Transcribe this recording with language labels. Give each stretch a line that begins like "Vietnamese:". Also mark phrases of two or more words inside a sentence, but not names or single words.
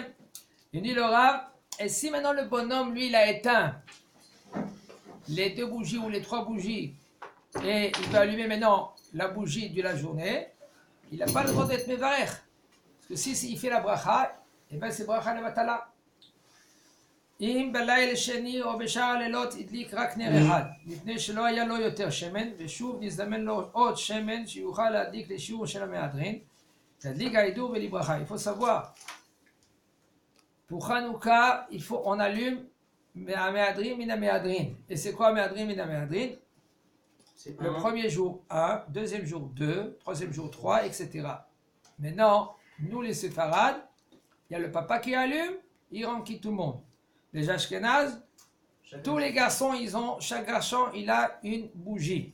French: Il dit le Rav, et si maintenant le bonhomme, lui, il a éteint les 2 bougies ou les 3 bougies, et il peut allumer maintenant la bougie de la journée, il n'a pas le droit d'être mévarer. Parce que si il fait la bracha, et bien c'est
Hebrew: ברכה לבטלה. אם בליל שני או בשאר הלילות הדליק רק נר אחד, מפני שלא היה לו יותר שמן, ושוב נזדמן לו עוד שמן שיוכל להדליק לשיעור של המהדרין, להדליק ההידור ולברכה.
French: Il faut savoir, pour Hanouka, on allume
Hebrew: המהדרין מן המהדרין.
French: Et c'est quoi
Hebrew: המהדרין מן המהדרין?
French: Le premier jour 1, deuxième jour 2, troisième jour 3, etc. Maintenant, nous les séfarades, il y a le papa qui allume, il renquille tout le monde. Les Ashkénazes, tous les garçons, chaque garçon, il a une bougie.